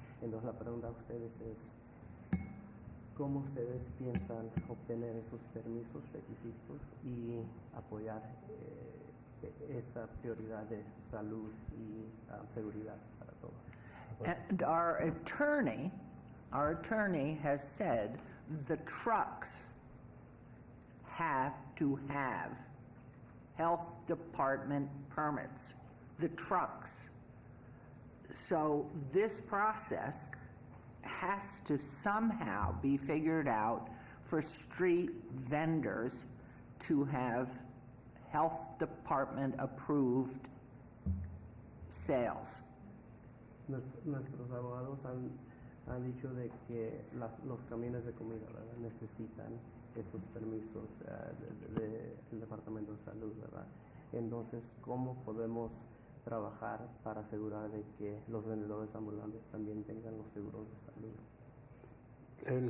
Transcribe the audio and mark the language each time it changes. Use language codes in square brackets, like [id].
[es] Entonces la pregunta a ustedes es, ¿cómo ustedes piensan obtener esos permisos, requisitos y apoyar esa prioridad de salud y seguridad para todos? [en] And our attorney has said the trucks have to have health department permits, the trucks. So this process has to somehow be figured out for street vendors to have health department approved sales. [es] Nuestros abogados han dicho de que los camiones de comida, ¿verdad?, necesitan esos permisos del Departamento de Salud, ¿verdad? Entonces, ¿cómo podemos trabajar para asegurar de que los vendedores ambulantes también tengan los seguros de salud?